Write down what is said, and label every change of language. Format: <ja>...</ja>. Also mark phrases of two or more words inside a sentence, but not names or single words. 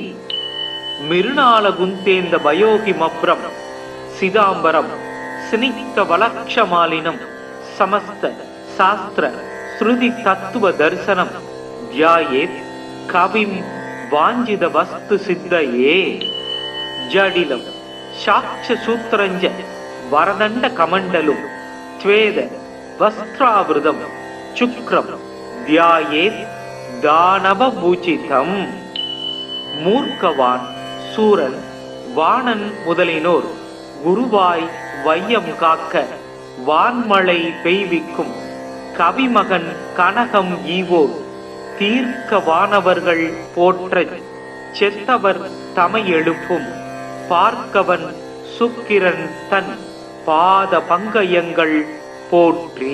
<sa>मिरुणालगुन्तेन्द भयोहिमभ्रं सिदाम्बरं स्निग्धवलक्षमालिनं समस्त शास्त्र श्रुति तत्व दर्शनं ध्यायेत् कविं वाञ्छित वस्तु सिद्धये. जडिलं साक्ष्यसूत्रञ्च वरदण्ड कमण्डलं स्वेद वस्त्रावृतं शुक्रं ध्यायेत् दानवभूषितम्.</sa> <ta>மூர்க்கவான் சூரன் வாணன் முதலினோர் குருவாய் வையம் காக்க வான்மழை பெய்விக்கும் கவிமகன் கனகம் ஈவோர் தீர்க்க வானவர்கள் போற்ற செத்தவர் தமை எழுப்பும் பார்க்கவன் சுக்கிரன் தன் பாத பங்கயங்கள் போற்றி.</ta>